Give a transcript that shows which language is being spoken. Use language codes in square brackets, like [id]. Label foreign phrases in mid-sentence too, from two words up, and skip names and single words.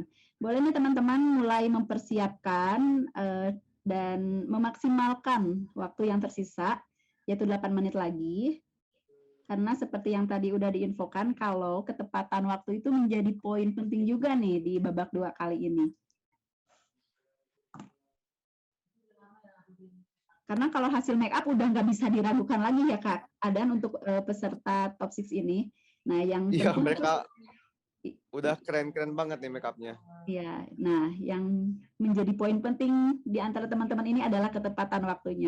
[id] Boleh nih teman-teman mulai mempersiapkan dan memaksimalkan waktu yang tersisa, yaitu 8 menit lagi. Karena seperti yang tadi udah diinfokan, kalau ketepatan waktu itu menjadi poin penting juga nih di babak 2 kali ini. Karena kalau hasil [en] make up [id] udah nggak bisa diragukan lagi ya Kak Adan untuk peserta top 6 ini. Nah, yang iya mereka udah keren-keren banget nih [en] make up-nya. [id] Iya, nah yang menjadi poin penting di antara teman-teman ini adalah ketepatan waktunya.